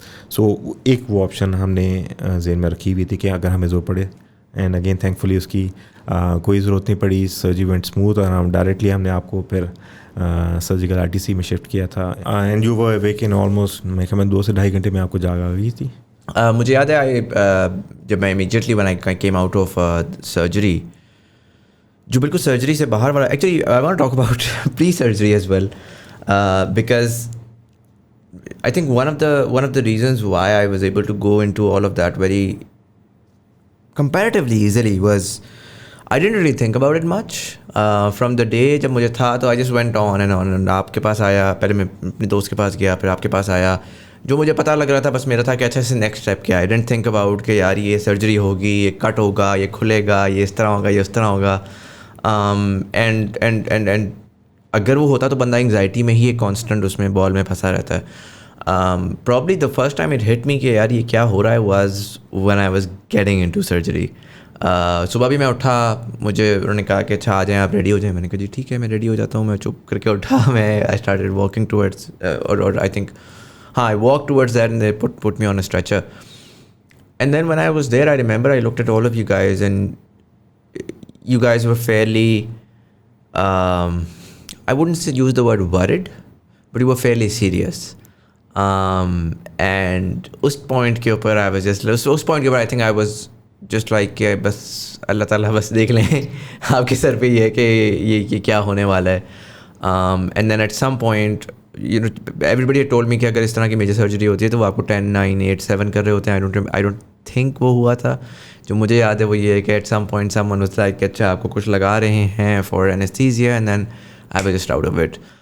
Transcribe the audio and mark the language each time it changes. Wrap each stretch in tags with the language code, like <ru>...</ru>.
<ur>سو ایک وہ آپشن ہم نے ذہن میں رکھی ہوئی تھی کہ اگر ہمیں زور پڑے. اینڈ اگین تھینک فلی اس کی کوئی ضرورت نہیں پڑی,</ur> <en>surgery went smooth,</en> <ur>اور ہم ڈائریکٹلی ہم نے آپ کو پھر سرجیکل RTC میں شفٹ کیا تھا.</ur> <en>and you were awake in almost</en> <ur>میں 2 سے 2.5 گھنٹے میں آپ کو جاگ آ گئی تھی.</ur> <en>مجھے یاد ہے جب میں immediately when I came out of surgery,</en> <ur>جو بالکل سرجری سے باہر والا,</ur> <en>actually I want to talk about pre-surgery as well, because I think one of the reasons why I was able to go into all of that very comparatively easily was I didn't really think about it much from the day</en> <ur>جب مجھے تھا, تو</ur> <en>I just went on and on.</en> <ur>آپ کے پاس آیا, پہلے میں اپنے دوست کے پاس گیا, پھر آپ کے پاس آیا. جو مجھے پتہ لگ رہا تھا بس میرا تھا کہ اچھا اس سے نیکسٹ اسٹیپ کیا ہے.</ur> <en>I didn't think about</en> <ur>کہ یار یہ سرجری ہوگی, یہ کٹ ہوگا, یہ کھلے گا, یہ اس طرح ہوگا, یہ اس طرح ہوگا. اینڈ اگر وہ ہوتا تو بندہ انگزائٹی میں ہی ایک کانسٹنٹ اس میں بال میں پھنسا رہتا ہے.</ur> <en>probably the first time it hit me</en> <ur>کہ یار یہ کیا ہو رہا ہے</ur> <en>Was when I was getting into surgery.</en> <ur>صبح بھی میں اٹھا, مجھے انہوں نے کہا کہ اچھا آ جائیں, آپ ریڈی ہو جائیں. میں نے کہا جی ٹھیک ہے میں ریڈی ہو جاتا ہوں. میں چپ کر کے اٹھا, میں</ur> <en>I started walking towards,</en> <ur>اور</ur> <en>I think I walked towards that and they put me on a stretcher. And then when I was there, I remember I looked at all of you guys and you guys were fairly, I wouldn't use the word worried, but you were fairly serious. And</en> <ur>us point ke upar</ur> <en>I was just, us point ke upar I think I was just like</en> <ur>کہ بس اللہ تعالیٰ بس دیکھ لیں آپ کے سر پہ یہ ہے کہ یہ کیا ہونے والا ہے.</ur> <en>and then at some point everybody told me</en> <ur>کہ اگر اس طرح کی میجر سرجری ہوتی ہے تو وہ آپ کو 10, 9, 8, 7 کر رہے ہوتے ہیں.</ur> <en>I don't think</en> <ur>وہ ہوا تھا. جو مجھے یاد ہے وہ یہ ہے کہ</ur> <en>at some point someone was like</en> <ur>کہ اچھا آپ کو کچھ لگا رہے ہیں for anaesthesia,</ur> <en>And then I was just out of it.</en>